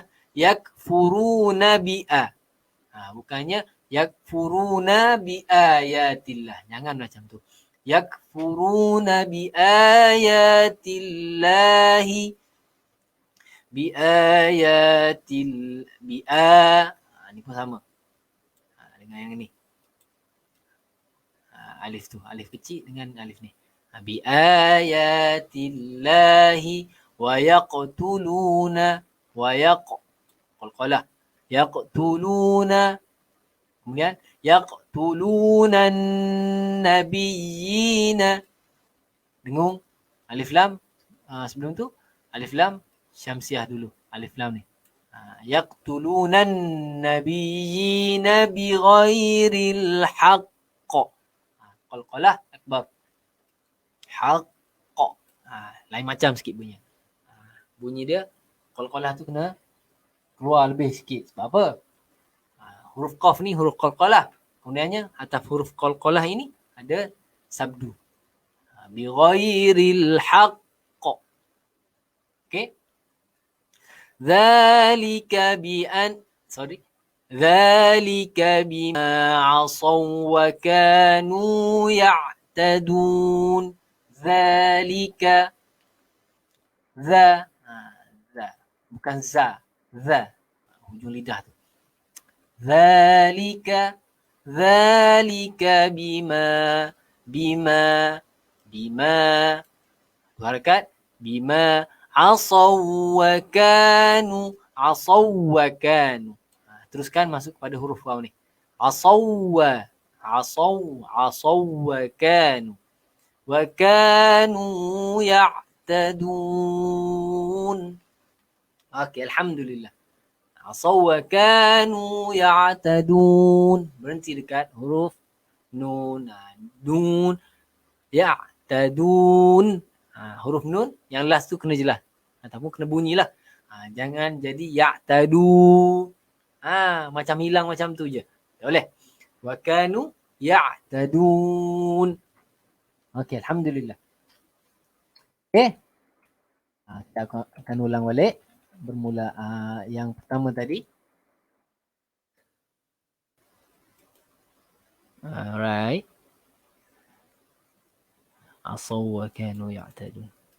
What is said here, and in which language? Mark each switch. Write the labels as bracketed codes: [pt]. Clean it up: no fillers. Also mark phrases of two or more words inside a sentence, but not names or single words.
[ar] يكفرون بآ. [ms] Bukannya [ar] يكفرون بآيات الله. [ms] Jangan macam tu. [ar] يكفرون بآيات الله. بآيات بآ. [ms] Ni pun sama. Dengan yang ni. Alif tu. Alif kecil dengan alif ni. [ar] بآيات الله ويقتلون وقلقلة. يقتلون. Kemudian يقتلون النبيين. [ms] Dengung alif lam sebelum tu alif lam syamsiah dulu. Alif lam ni. [ar] يقتلون النبيين بغير الحق. قلقلة أكبر. حق. [ms] Lain macam sikit bunyi. Bunyi dia qalqalah tu kena keluar lebih sikit. Sebab apa? Huruf qaf ni huruf qalqalah. Kemudiannya atas huruf qalqalah ini ada sabdu. [ar] بغير الحق. Okey. ذلك بما عصوا وكانوا يعتدون. [ms] Dzalika za bukan za. Za hujung lidah tu. [ar] ذلك بما [ms] tu harakat [ar] بما عصوا وكانوا. [ms] Teruskan masuk kepada huruf waw ni. [ar] عصوا وكانوا يعتدون. Okey, alhamdulillah. عصوا وكانوا يعتدون. [ms] Berhenti dekat huruf nun. [ar] نون. يعتدون. [ms] Huruf nun yang last tu kena jelas. Ataupun kena bunyilah. Jangan jadi ya'tadu. Macam hilang macam tu je. Tak boleh. [ar] وكانوا يعتدون. [ms] Okey, alhamdulillah. Okey. Kita akan ulang balik. Bermula yang pertama tadi. Alright. [ar] عصوا وكانوا يعتدون.